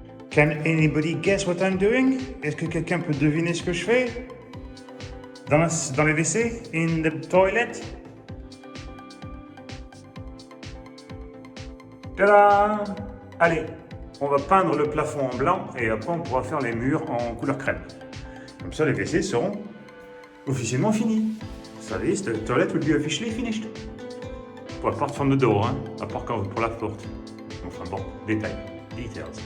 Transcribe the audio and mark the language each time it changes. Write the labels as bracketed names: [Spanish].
[English] Can anybody guess what I'm doing? [French] Est-ce que quelqu'un peut deviner ce que je fais? Dans les WC? [English] In the toilet? [French] Tada! Allez, on va peindre le plafond en blanc et après on pourra faire les murs en couleur crème. Comme ça les WC seront officiellement finis. [English] So this, the toilet will be officially finished. Apart from the door, [French] hein, à part quand pour la porte. Enfin bon, détails, details.